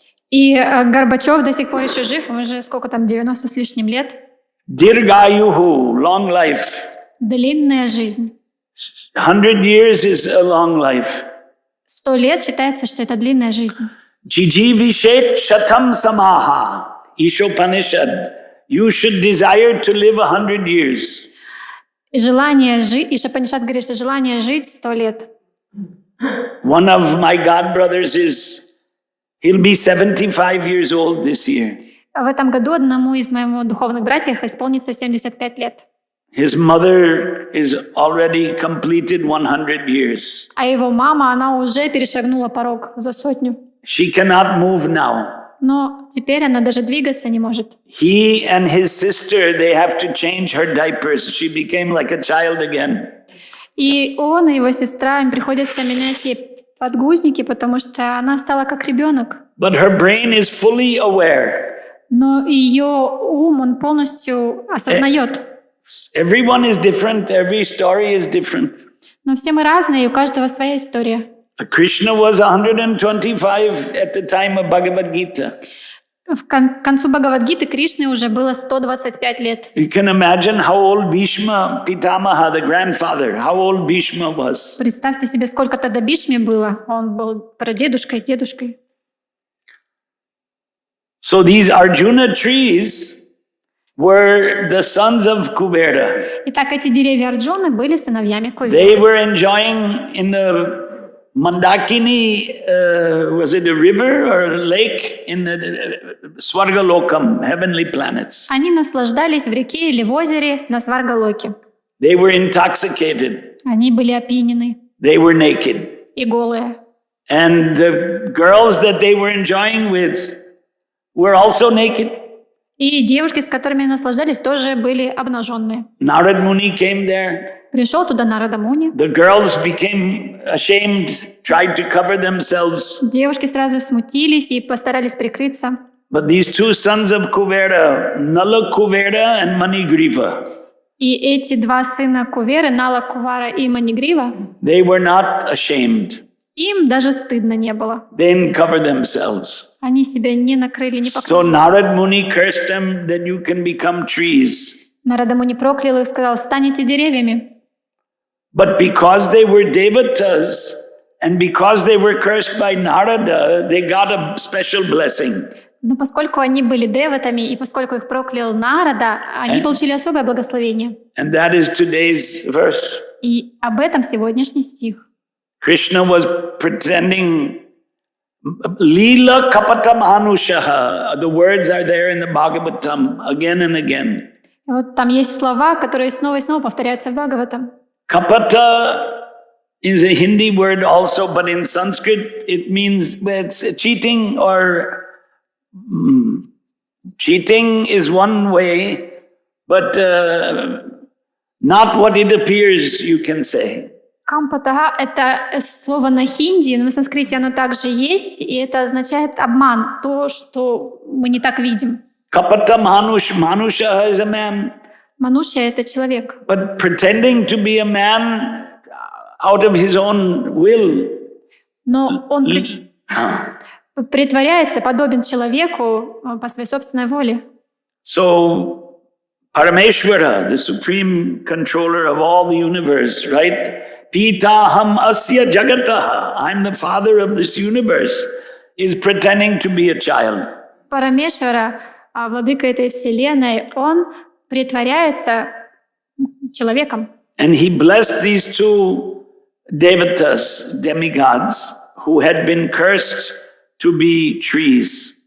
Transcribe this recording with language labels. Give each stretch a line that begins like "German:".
Russian: И Горбачев до сих пор еще жив, ему уже сколько там, 90 с лишним лет.
English: Dirgayuhu, long life.
Russian: Длинная жизнь.
English: 100 years is a long life.
Russian: 100 лет считается, что это длинная жизнь.
Sanskrit: Jijivishet shatam samaha, Ishopanishad.
English: You should desire to live 100 years.
Russian: И желание жить, и Шапанишат говорит, что желание жить 100 лет.
English: One of my god brothers he'll be 75 years old this year.
Russian: В этом году одному из моих духовных братьев исполнится 75 лет.
English: His mother is already completed 100 years.
Russian: А его мама, она уже перешагнула порог за 100.
English: She cannot move now.
Russian: Но теперь она даже двигаться не может.
English: He and his sister, they have to change her diapers. She became like a child again.
Russian: И он и его сестра, им приходится менять ей подгузники, потому что она стала как ребенок.
English: But her brain is fully aware.
Russian: Но ее ум, он полностью осознает.
English: Everyone is different, every story is different.
Russian: Но все мы разные, и у каждого своя история.
English: Krishna was 125 at the time of Bhagavad Gita.
Russian: К концу Бхагават-гиты Кришне уже было 125 лет.
English: You can imagine how old Bhishma Pitamaha, the grandfather, how old Bhishma was.
Russian: Представьте себе, сколько тогда Бишме было. Он был прадедушкой, дедушкой.
English: So these Arjuna trees were the sons of Kubera.
Russian: Итак, эти деревья Арджуны были сыновьями
English: They
Russian: Кувера.
English: were enjoying in the Mandakini, was it a river or a lake in the Swargalokam, heavenly planets.
Russian: Они наслаждались в реке или в озере на Сваргалоке.
English: They were intoxicated.
Russian: Они были опьянены
English: They were naked.
Russian: и голые.
English: And the girls that they were enjoying with were also naked.
Russian: И девушки, с которыми наслаждались, тоже были обнаженные.
English: Narad Muni came there.
Russian: Пришел туда Нарада Муни.
English: The girls became ashamed, tried to cover themselves.
Russian: Девушки сразу смутились и постарались прикрыться.
English: But these two sons of Kuvera, Nala Kuvera and Manigriva,
Russian: И эти два сына Куверы, Нала Кувара и Манигрива,
English: they were not ashamed.
Russian: им даже стыдно не было.
English: They didn't cover themselves.
Russian: Они себя не накрыли, не
English: So
Russian: покрыли.
English: Narad Muni cursed them that you can become trees.
Russian: Нарада Муни проклял их и сказал: станете деревьями.
English: But because they were devatas and because they were cursed by Narada, they got a special blessing.
Russian: Но поскольку они были деватами, и поскольку их проклял Нарада, они получили особое благословение.
English: And that is today's verse.
Russian: И об этом сегодняшний стих.
English: Krishna was pretending
Sanskrit: Leela Kapatam Anushaha.
English: The words are there in the Bhagavatam again and again.
Russian: Вот там есть слова, которые снова и снова повторяются в Бхагаватам.
English: Kapata is a Hindi word also, but in Sanskrit it means it's cheating or cheating is one way, but not what it appears, you can say.
Russian: Кампатага — это слово на хинди, но на санскрите оно также есть, и это означает обман, то, что мы не так видим.
English: Kapata Manusha is a man.
Russian: Мануша — это человек.
English: But pretending to be a man out of his own will.
Russian: Но он притворяется, подобен человеку по своей собственной воле.
English: So Parameshwara, the supreme controller of all the universe, right?
Sanskrit: Pitaham asya jagataha,
English: I'm the father of this universe, is pretending to be a child.
Russian: Парамешвара, владыка этой вселенной, он притворяется человеком.
English: And he blessed these two devatas, demigods, who had been cursed to be trees.